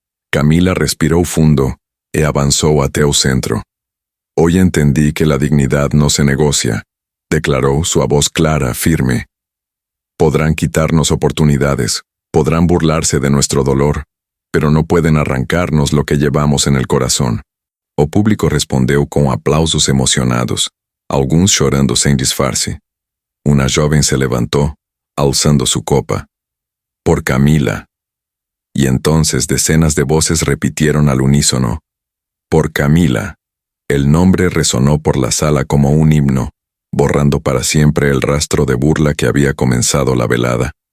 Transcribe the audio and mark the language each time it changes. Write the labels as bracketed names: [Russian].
[Spanish] Camila respiró fundo e avanzó a Teu Centro. Hoy entendí que la dignidad no se negocia, declaró su voz clara, firme. Podrán quitarnos oportunidades, podrán burlarse de nuestro dolor, pero no pueden arrancarnos lo que llevamos en el corazón. [Portuguese] O público respondeu com aplausos emocionados, alguns chorando sem disfarce. [Spanish] Una joven se levantó, alzando su copa. Por Camila. Y entonces decenas de voces repitieron al unísono. Por Camila. El nombre resonó por la sala como un himno, borrando para siempre el rastro de burla que había comenzado la velada.